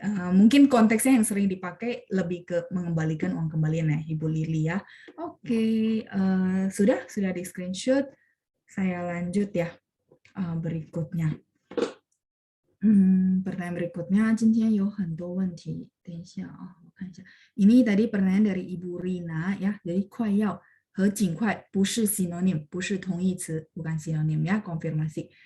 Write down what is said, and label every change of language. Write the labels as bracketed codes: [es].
[id] Mungkin konteksnya yang sering dipakai lebih ke mengembalikan uang kembalian ya, Ibu Lili ya. Oke, sudah di screenshot. Saya lanjut ya berikutnya. Pertanyaan berikutnya, [zh] 今天有很多问题。等一下啊，我看一下。 [id] Ini tadi pertanyaan dari Ibu Rina ya, jadi [zh] 快要和尽快不是 [id] synonym, [zh] 不是同义词, [id] bukan sinonim ya, konfirmasi.